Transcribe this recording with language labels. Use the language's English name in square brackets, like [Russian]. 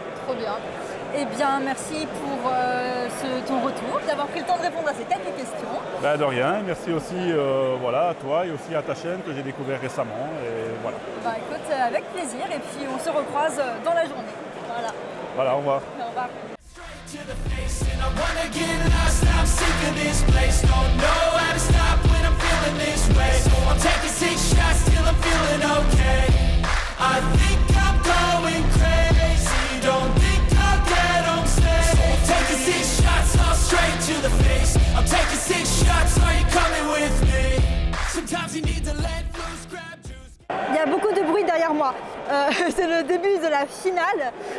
[French] Trop bien. Eh bien, merci pour ton retour, d'avoir pris le temps de répondre à ces quelques questions. Ben, de rien. Merci aussi voilà, à toi et aussi à ta chaîne que j'ai découvert récemment. Et voilà. Bah, écoute, avec plaisir. Et puis, on se recroise dans la journée. Voilà. Voilà, au revoir. Au revoir. [English] To the face and I wanna get lost. I'm sick of this place. Don't know how to stop when I'm feeling this way. So I'm taking 6 shots till I'm feeling okay. I think I'm going crazy. Don't think I'll get home safe. So I'm taking 6 shots all straight to the face. I'm taking 6 shots. Are you coming with me? Sometimes you need to let loose, grab juice. [French] Il y a beaucoup de bruit derrière moi. C'est le début de la finale.